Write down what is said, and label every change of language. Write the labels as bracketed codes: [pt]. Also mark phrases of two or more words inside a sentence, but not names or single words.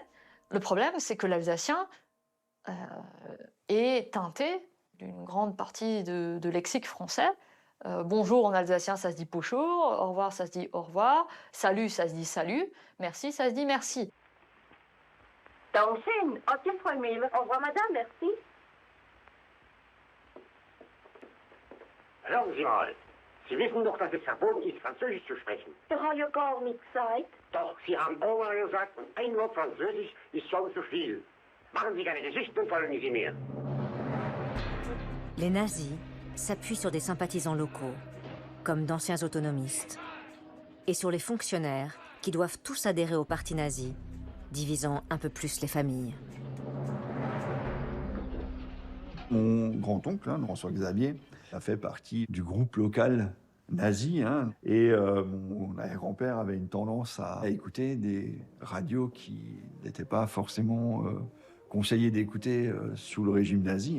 [fr] Le problème, c'est que l'alsacien est teinté d'une grande partie de lexique français. Bonjour en alsacien, ça se dit bonjour, au revoir, ça se dit au revoir, salut, ça se dit salut, merci, ça se dit merci. [de] Dankeschön. Adieu, Frau Müller. [fr] Au revoir, madame, merci. [de] Hören Sie mal, Sie wissen doch, dass es verboten ist, Französisch zu sprechen. Ich habe ja gar nichts gesagt. Doch, Sie haben Oma gesagt, ein Wort Französisch ist schon zu viel. Machen Sie keine Geschichten und folgen Sie mir. [fr] Les nazis s'appuient sur des sympathisants locaux, comme d'anciens autonomistes, et sur les fonctionnaires qui doivent tous adhérer au parti nazi, divisant un peu plus les familles. Mon grand-oncle, François Xavier, a fait partie du groupe local nazi, et mon arrière-grand-père avait une tendance à écouter des radios qui n'étaient pas forcément conseillées d'écouter sous le régime nazi.